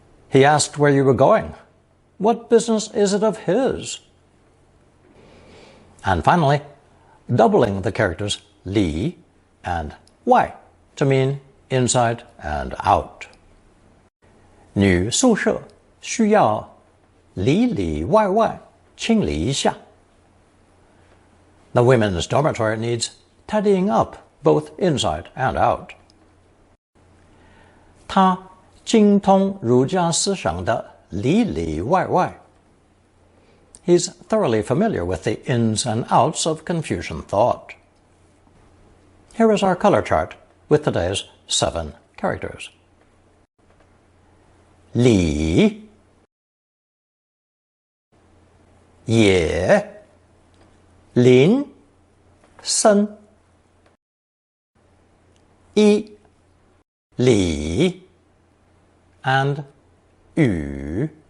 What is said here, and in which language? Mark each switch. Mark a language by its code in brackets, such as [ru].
[en] He asked where you were going. What business is it of his? And finally, doubling the characters li and wai to mean inside and out. [zh] 女宿舍需要里里外外清理一下. [en] The women's dormitory needs tidying up both inside and out. [zh] 他精通儒家思想的里里外外. [en] He's thoroughly familiar with the ins and outs of Confucian thought. Here is our color chart with today's 7 characters. 李也林森一李 and 雨.